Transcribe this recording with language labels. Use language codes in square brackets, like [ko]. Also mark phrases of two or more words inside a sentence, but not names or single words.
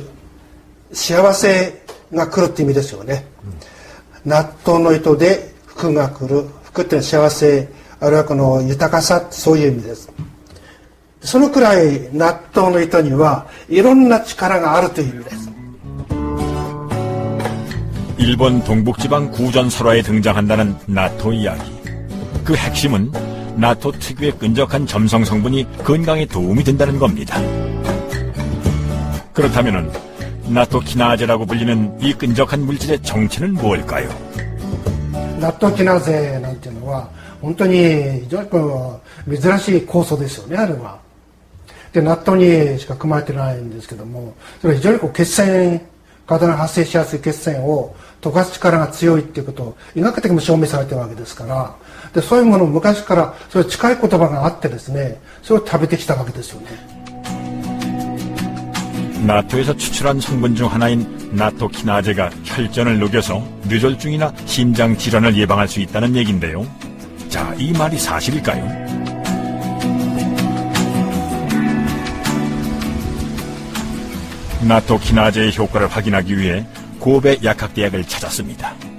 [ja] 幸せが来るって意味ですよね。納豆の糸で福が来る。福って幸せ、あるいはこの豊かさ、そういう意味です。そのくらい納豆の糸にはいろんな力があるという意味です。 [ko] 일본 동북지방 구전설화에 등장한다는 나토 이야기. 그 핵심은 나토 특유의 끈적한 점성 성분이 건강에 도움이 된다는 겁니다. 그렇다면은 나토 키나제라고 불리는 이 끈적한 물질의 정체는 뭘까요? [ja] 納豆キナーゼなんていうのは本当に非常に珍しい酵素ですよね、あれは。で納豆にしか含まれてないんですけども、それは非常に血栓、体が発生しやすい血栓を溶かす力が強いっていうことを医学的にも証明されてるわけですから、でそういうものを昔からそれ近い言葉があってですね、それを食べてきたわけですよね。 [ko] 나토에서 추출한 성분 중 하나인 나토 키나제가 혈전을 녹여서 뇌졸중이나 심장 질환을 예방할 수 있다는 얘긴데요. 자, 이 말이 사실일까요? 나토 키나제의 효과를 확인하기 위해 고베 약학대학을 찾았습니다.